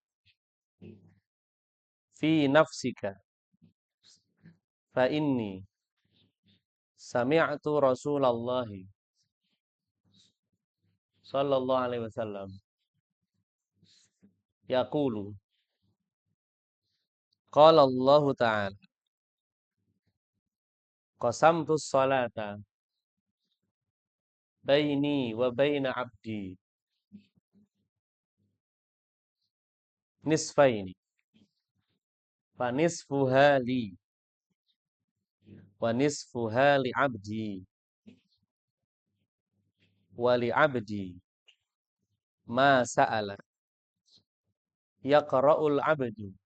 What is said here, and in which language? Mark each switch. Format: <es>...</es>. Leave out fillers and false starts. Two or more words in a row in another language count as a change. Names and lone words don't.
<ar>في نفسك فإني سمعت رسول الله صلى الله عليه وسلم يقول قال الله تعالى قسمت الصلاة بيني وبين عبدي نصفين فنصفها لي ونصفها لعبدي ولعبدي ما سأل يقرأ العبد</ar>